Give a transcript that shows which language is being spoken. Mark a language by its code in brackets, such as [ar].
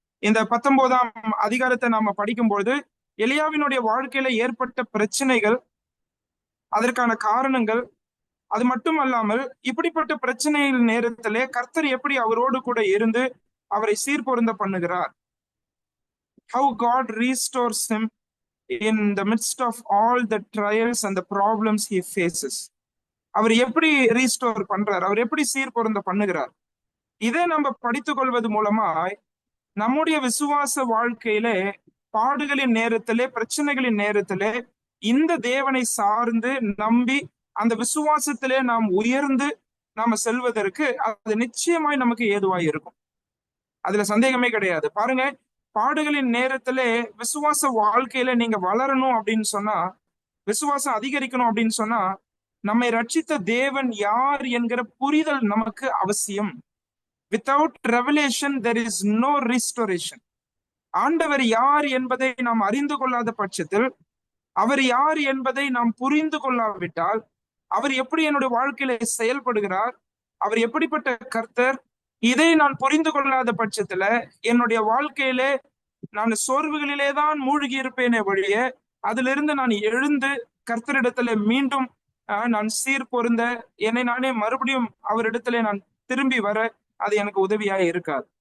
[ta] இந்த 19ஆம் அதிகாரத்தை நாம படிக்கும்பொழுது எலியாவினுடைய வாழ்க்கையில ஏற்பட்ட பிரச்சனைகள், அதற்கான காரணங்கள், அது மட்டும் அல்லாமல் இப்படிப்பட்ட பிரச்சனையின் நேரத்திலே கர்த்தர் எப்படி அவரோடு கூட இருந்து அவரை சீர்பொருந்த பண்ணுகிறார். [en] How God restores him in the midst of all the trials and the problems he faces. [ta] அவர் எப்படி ரீஸ்டோர் பண்றார், அவர் எப்படி சீர்பொருந்த பண்ணுகிறார். இதை நம்ம படித்துக் கொள்வது மூலமாய் நம்முடைய விசுவாச வாழ்க்கையிலே பாடுகளின் நேரத்திலே, பிரச்சனைகளின் நேரத்திலே இந்த தேவனை சார்ந்து நம்பி அந்த விசுவாசத்திலே நாம் உயர்ந்து நாம செல்வதற்கு அது நிச்சயமாய் நமக்கு ஏதுவாய் இருக்கும். அதுல சந்தேகமே கிடையாது. பாருங்க, பாடுகளின் நேரத்திலே விசுவாச வாழ்க்கையில நீங்க வளரணும் அப்படின்னு சொன்னா, விசுவாசம் அதிகரிக்கணும் அப்படின்னு சொன்னா, நம்மை ரட்சித்த தேவன் யார் என்கிற புரிதல் நமக்கு அவசியம். [en] Without revelation there is no restoration. [ta] ஆண்டவர் யார் என்பதை நாம் அறிந்து கொள்ளாத பட்சத்தில், அவர் யார் என்பதை நாம் புரிந்து கொள்ளாவிட்டால், அவர் எப்படி என்னுடைய வாழ்க்கையில செயல்படுகிறார், அவர் எப்படிப்பட்ட கர்த்தர், இதை நான் புரிந்து கொள்ளாத பட்சத்துல என்னுடைய வாழ்க்கையிலே நான் சோர்வுகளிலே தான் மூழ்கி இருப்பேனே வழிய அதிலிருந்து நான் எழுந்து கர்த்தரிடத்துல மீண்டும் நான் சீர் பொருந்த, என்னை நானே மறுபடியும் அவரிடத்துல நான் திரும்பி வர அது எனக்கு உதவியாக இருக்காது.